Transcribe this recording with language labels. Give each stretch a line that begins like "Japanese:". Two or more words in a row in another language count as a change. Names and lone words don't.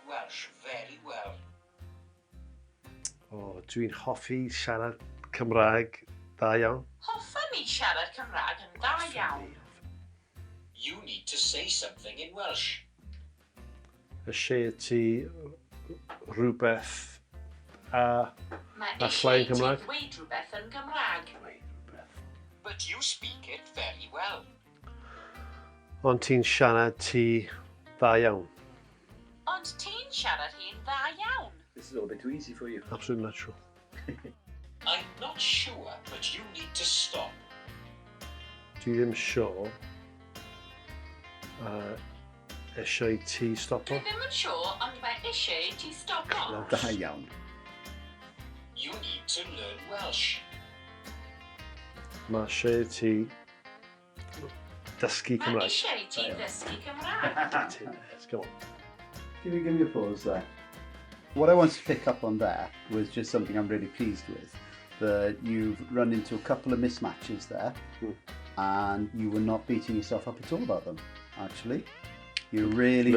English: Welsh very well.
Welsh: O, dwi'n hoffi siarad Cymraeg da iawn. Hoffwn i siarad Cymraeg yn da iawn.
English: You need to say something in Welsh.
Welsh: Ysio ti rhywbeth a Mae A eisiau llai ti Cymraeg? ddweud rhywbeth yn Gymraeg.
English: But you speak it very well.
Welsh: Ond ti'n siarad ti da iawn. Ond ti'n siarad hi'n dda iawn.
English: This is all a bit too easy for you. Absolute natural. I'm not sure, but you need to stop.
Welsh: Dwi ddim sure. Eisiau ti stopo? Dwi ddim yn siŵr, ond mae eisiau ti stopo. Da iawn.
English: You need to learn Welsh.
Welsh: Mae eisiau ti dysgu Mae Cymraeg. eisiau ti ddysgu Cymraeg.
English: Let's go on. Give me a pause there. What I wanted to pick up on there was just something I'm really pleased with. That you've run into a couple of mismatches there, and you were not beating yourself up at all about them, actually. You really